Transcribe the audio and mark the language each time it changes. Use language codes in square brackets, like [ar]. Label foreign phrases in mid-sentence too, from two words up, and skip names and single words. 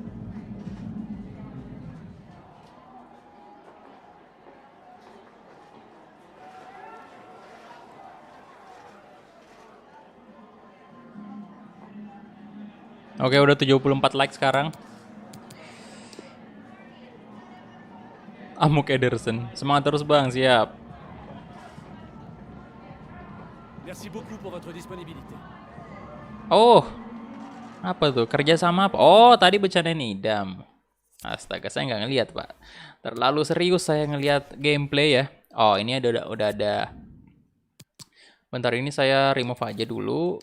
[id] Oke, udah 74 like sekarang. Amuk Ederson. Semangat terus Bang, siap. [fr] Merci beaucoup pour votre disponibilité. [id] Oh, apa tuh? Kerja sama apa? Oh, tadi bercandain idam. Astaga, saya nggak ngelihat Pak. Terlalu serius saya ngelihat gameplay ya. Oh, ini udah ada. Bentar, ini saya remove aja dulu.